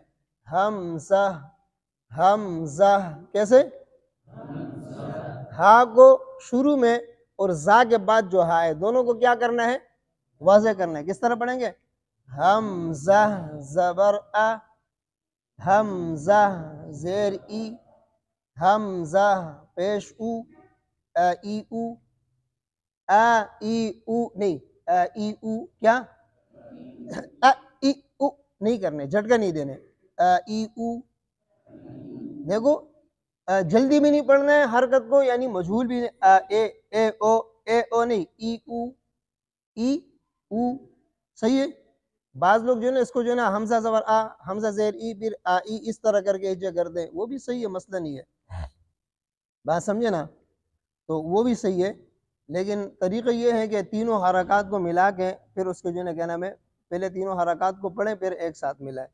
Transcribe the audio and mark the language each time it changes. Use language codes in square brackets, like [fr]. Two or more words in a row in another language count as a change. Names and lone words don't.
[ur] حمزہ حمزہ. کیسے؟ ہا کو شروع میں اور زا کے بعد جو ہا ہے دونوں کو کیا کرنا ہے؟ واضح کرنا ہے. کس طرح پڑھیں گے؟ حمزہ زبر آ، حمزہ زیر ای، حمزہ پیش او، ای او، ای او نہیں، ای او. کیا؟ ای او نہیں کرنے، جھٹکا نہیں دینے. ای او. دیکھو جلدی بھی نہیں پڑھنا ہے حرکت کو، یعنی مجھول بھی نہیں. اے او نہیں، ای او، ای او. صحیح ہے؟ بعض لوگ جو ہے نا اس کو جو ہے نا حمزہ زبر آ، حمزہ زیر ای، پھر ای اس طرح کر کے ہجے کر دیں، وہ بھی صحیح ہے، مسئلہ نہیں ہے. بات سمجھے نا؟ تو وہ بھی صحیح ہے، لیکن طریقہ یہ ہے کہ تینوں حرکات کو ملا کے پھر اس کو جو ہے نا کیا نام ہے، پہلے تینوں حرکات کو پڑھیں پھر ایک ساتھ ملائیں.